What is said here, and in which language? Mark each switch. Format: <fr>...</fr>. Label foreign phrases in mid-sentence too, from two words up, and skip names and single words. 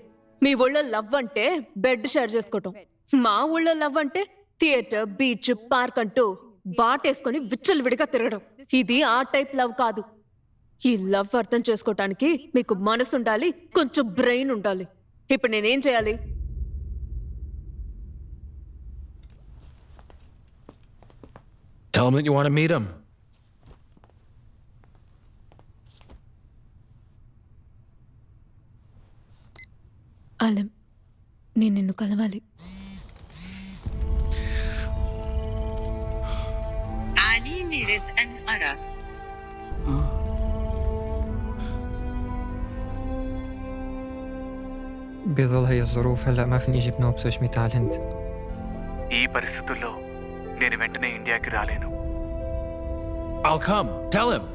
<te>మీ ఊళ్ళో లవ్ అంటే</te> <en>bed share</en> <te>చేసుకోవటం, మా ఊళ్ళో లవ్ అంటే</te> <en>theatre, beach, park</en> <te>అంటూ వాటేసుకొని విచ్చలవిడిగా తిరగడం. ఇది ఆ</te> <en>type love</en> <te>కాదు. ఈ లవ్ అర్థం చేసుకోవటానికి మీకు మనసు ఉండాలి, కొంచెం బ్రెయిన్ ఉండాలి. ఇప్పుడు నేనేం చేయాలి?</te> <en>Tell him that you want to meet him.</en> <te>అలం, నేను నిన్ను కలవాలి.</te> <ar>علي أريد أن أراك. بظل هي الظروف هلا ما فيني اجيب نوب سوشميتا على الهند. ఈ పరిస్థితుల్లో నేను వెంటనే ఇండియాకి రాలేను.</ar> <en>I'll come. Tell him.</en>